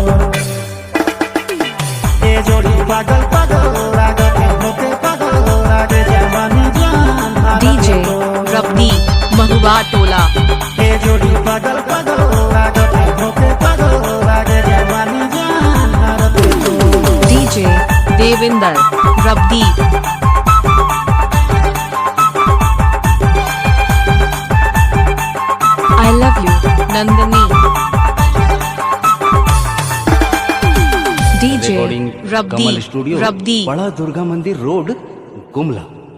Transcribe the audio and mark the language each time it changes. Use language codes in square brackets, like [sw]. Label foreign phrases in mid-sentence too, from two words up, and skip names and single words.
[bho] डीजे रब्दी महुआ टोला। जोड़ी पागल पागल लागत है, पागल लागे जवानी। देविंदर रवदीप [en] I love you [bho] नंदनी DJ रिकॉर्डिंग कमल रवदीप स्टूडियो रवदीप बड़ा दुर्गा मंदिर रोड गुमला।